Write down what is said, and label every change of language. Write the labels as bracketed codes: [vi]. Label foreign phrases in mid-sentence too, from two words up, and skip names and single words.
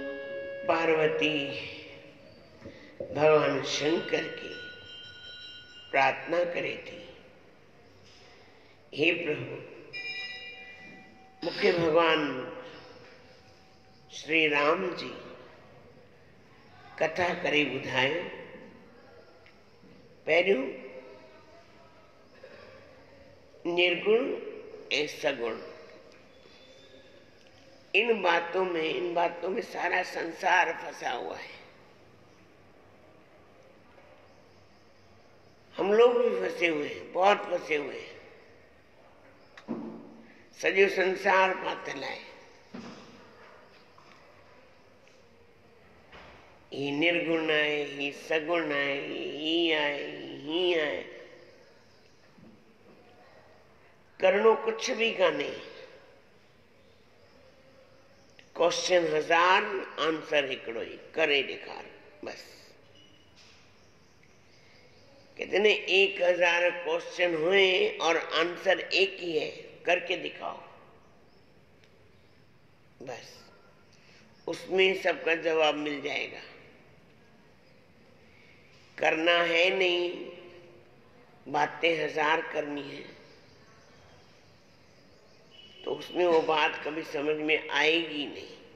[hi] पार्वती भगवान शंकर की प्रार्थना करे थी, [sd] हे प्रभु मुख्य भगवान श्री राम जी कथा करे ॿुधायो। पहिरियों निर्गुण ऐं सगुण, [hi] इन बातों में सारा संसार फंसा हुआ है। हम लोग भी फंसे हुए हैं, बहुत फंसे हुए हैं। [sd] सॼो संसार पातल है। ही निर्गुण है, ही सगुण है, ही है। करणो [hi] कुछ भी [sd] कान्हे। क्वेश्चन 1000, आंसर हिकिड़ो ही, करे ॾेखार बस। [hi] कहते ने 1000 क्वेश्चन हुए और आंसर एक ही है, करके दिखाओ। बस उसमें सबका जवाब मिल जाएगा। करना है नहीं, बातें 1000 करनी है, तो उसमें वो बात कभी समझ में आएगी नहीं।